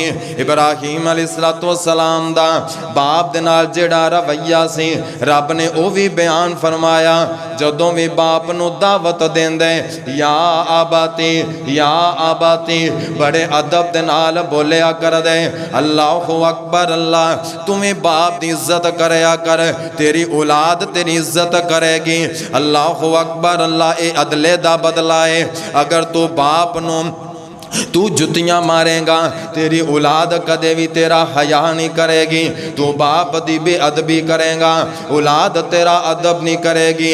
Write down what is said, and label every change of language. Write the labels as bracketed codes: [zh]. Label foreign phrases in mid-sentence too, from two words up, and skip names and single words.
[pa] ابراہیم علیہ السلام دا باپ دے نال جیہڑا رویہ سی، رب نے وو بھی بیان فرمایا. جدوں بھی باپ نوں دعوت دیندے [ar] يا أبتي، يا أبتي, [pa] بڑے ادب دے نال بولیا کر دے. [ar] الله أكبر. [pa] اللہ تمہیں باپ دی عزت کریا کر، تیری اولاد تیری عزت کرے گی. [ar] الله أكبر. [pa] اللہ یہ ادلے دا بدلہ ہے۔ اگر تو باپ نوں تو جتیاں مارے گا، تیری اولاد کدے بھی تیرا حیا نہیں کرے گی. تو باپ دی بے ادبی کرے گا، اولاد تیرا ادب نہیں کرے گی.